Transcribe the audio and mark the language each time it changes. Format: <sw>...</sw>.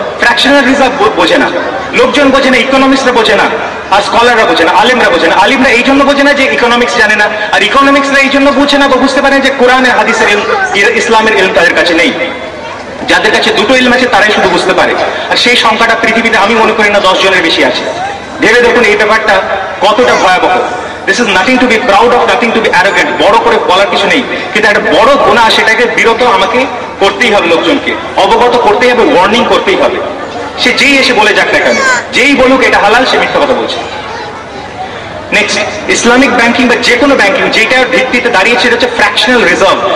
<bn>Fractional reserve বোঝে না লোকজন, বোঝে না ইকোনমিক্সরা, বোঝে না আর স্কলাররা বোঝে না, আলিমরা বোঝে না। আলিমরা এই জন্য বোঝে না যে ইকোনমিক্স জানে না, আর ইকোনমিক্সরা এই জন্য বুঝে না বা বুঝতে পারে যে কোরআনের হাদিসের ইসলামের ইলম তাদের কাছে নেই। যাদের কাছে দুটো ইলম আছে তারাই শুধু বুঝতে পারে, আর সেই সংখ্যাটা পৃথিবীতে আমি মনে করি না 10 জনের বেশি আছে। ভেবে দেখুন এই ব্যাপারটা কতটা ভয়াবহ।</bn> <en>This is nothing to be proud of, nothing to be arrogant.</en> <bn>বড় করে বলার কিছু নেই, কিন্তু একটা বড় গুনাহ, সেটাকে বিরত আমাকে করতেই হবে, লোকজনকে অবগত করতেই হবে, ওয়ার্নিং করতেই হবে। সে যেই এসে বলে যাক না কেন, যেই বলুক এটা হালাল, সে মিথ্যা কথা বলছে। নেক্সট, ইসলামিক ব্যাংকিং বা যে কোনো ব্যাংকিং যেটার ভিত্তিতে দাঁড়িয়েছে এটা হচ্ছে ফ্র্যাকশনাল রিজার্ভ।</bn>